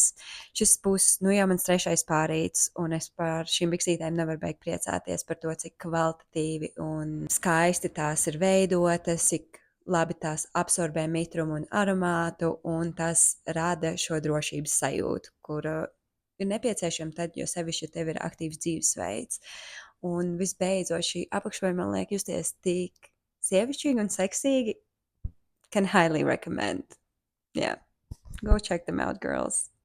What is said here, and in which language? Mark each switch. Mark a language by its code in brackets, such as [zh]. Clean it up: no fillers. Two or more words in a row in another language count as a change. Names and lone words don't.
[lv] Šis būs jau mans trešais pārīts, un es par šīm biksītēm nevaru beigt priecāties par to, cik kvalitatīvi un skaisti tās ir veidotas, cik labi tās absorbē mitrumu un aromātu, un tas rada šo drošības sajūtu, kur ir nepieciešama tad, jo sevišķi, ja tev ir aktīvs dzīvesveids. Un visbeidzot, šī apakšveida man liek justies tik sievišķīgi un seksīgi. [en] Can highly recommend. Yeah, go check them out, girls.